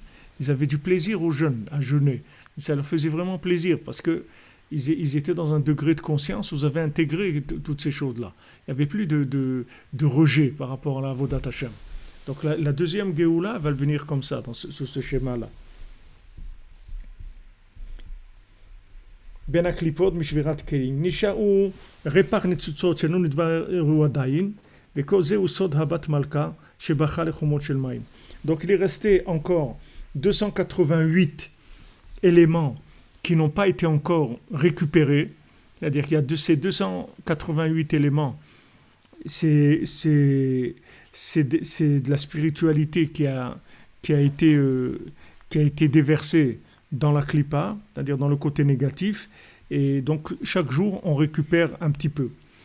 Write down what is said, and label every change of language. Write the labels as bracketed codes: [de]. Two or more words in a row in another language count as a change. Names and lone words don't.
[fr] Ils avaient du plaisir aux jeûnes, à jeûner. Ça leur faisait vraiment plaisir parce que ils étaient dans un degré de conscience où ils avaient intégré toutes ces choses-là. Il n'y avait plus de rejet par rapport à la [he] עבודת השם. [fr] Donc la deuxième Géoula va venir comme ça, sur ce schéma-là. [he] בין הקליפות משבירת כלים. נשארו רפח ניצוצות שלא נתבררו עדיין, וכל זהו סוד הבת מלכה שבכה לחומות של מים. [fr] Donc il est resté encore 288 éléments qui n'ont pas été encore récupérés. C'est-à-dire qu'il y a ces 288 éléments, c'est de la spiritualité qui a été déversée dans la klipa, c'est-à-dire dans le côté négatif, et donc chaque jour on récupère un petit peu.